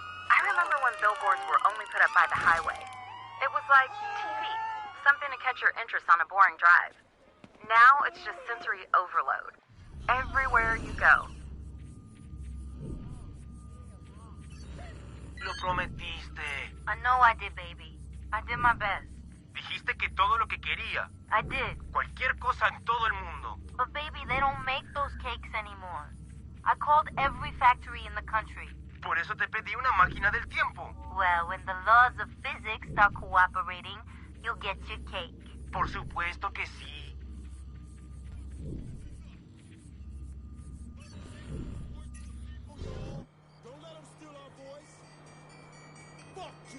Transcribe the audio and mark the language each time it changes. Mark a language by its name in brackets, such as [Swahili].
[English] I remember when billboards were only put up by the highway. It was like TV, something to catch your interest on a boring drive. Now it's just sensory overload. Everywhere you go. [Spanish] Lo prometiste. [English] I know I did, baby. I did my best. [Spanish] Dijiste que todo lo que quería. [English] I did. [Spanish] Cualquier cosa en todo el mundo. [English] But baby, they don't make those cakes anymore. I called every factory in the country. [Spanish] Por eso te pedí una máquina del tiempo. [English] Well, when the laws of physics start cooperating, you'll get your cake. [Spanish] Por supuesto que sí. [English] Don't let him steal our voice.